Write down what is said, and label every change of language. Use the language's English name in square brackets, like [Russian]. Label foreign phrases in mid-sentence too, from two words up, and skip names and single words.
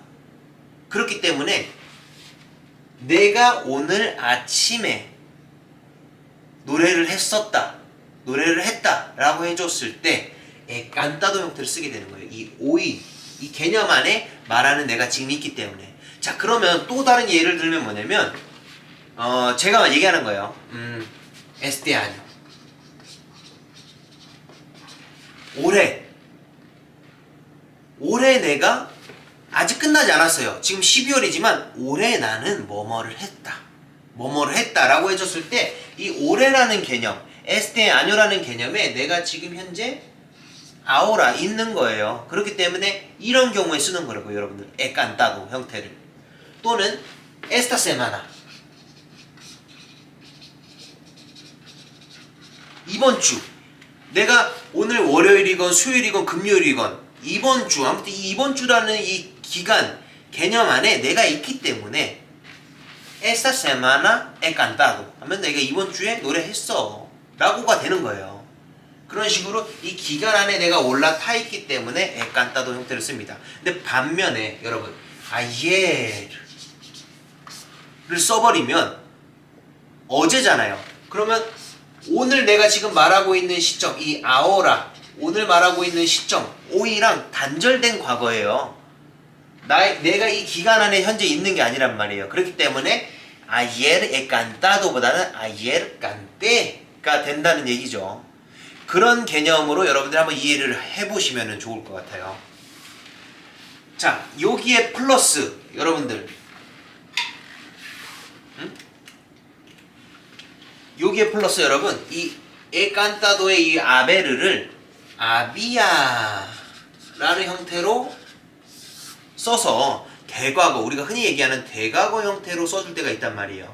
[Korean] 그렇기 때문에 내가 오늘 아침에 노래를 했다 라고 해줬을 때 깐따도 형태를 쓰게 되는 거예요. 이 오이, 이 개념 안에 말하는 내가 지금 있기 때문에. 자, 그러면 또 다른 예를 들면 뭐냐면 제가 얘기하는 거예요. [Spanish] este año [Korean] 올해 내가 아직 끝나지 않았어요. 지금 12월이지만 올해 나는 뭐뭐를 했다라고 해줬을 때 이 올해라는 개념, [Spanish] este año [Korean] 라는 개념에 내가 지금 현재 아오라 있는 거예요. 그렇기 때문에 이런 경우에 쓰는 거라고요, 여러분들. 에깐따도 형태를. 또는 [Spanish] esta semana [Korean] 이번 주 내가 오늘 월요일이건 수요일이건 금요일이건 이번 주 아무튼 이번 주라는 이 기간 개념 안에 내가 있기 때문에 [Spanish] esta semana he cantado [Korean] 하면 내가 이번 주에 노래했어 라고가 되는 거예요. 그런 식으로 이 기간 안에 내가 올라타 있기 때문에 [Spanish] he cantado [Korean] 형태를 씁니다. 근데 반면에 여러분 ayer 를 써버리면 어제잖아요. 그러면 오늘 내가 지금 말하고 있는 시점, 이 아오라, 오늘 말하고 있는 시점, 오이랑 단절된 과거예요. 내가 이 기간 안에 현재 있는 게 아니란 말이에요. 그렇기 때문에 [Spanish] ayer he cantado [Korean] 보다는 [Spanish] ayer canté [Korean] 가 된다는 얘기죠. 그런 개념으로 여러분들 한번 이해를 해보시면 좋을 것 같아요. 자, 여기에 플러스 여러분들 여기에 플러스 여러분 이 에칸타도의 이 아베르를 아비야라는 형태로 써서 대과거 우리가 흔히 얘기하는 대과거 형태로 써줄 때가 있단 말이에요.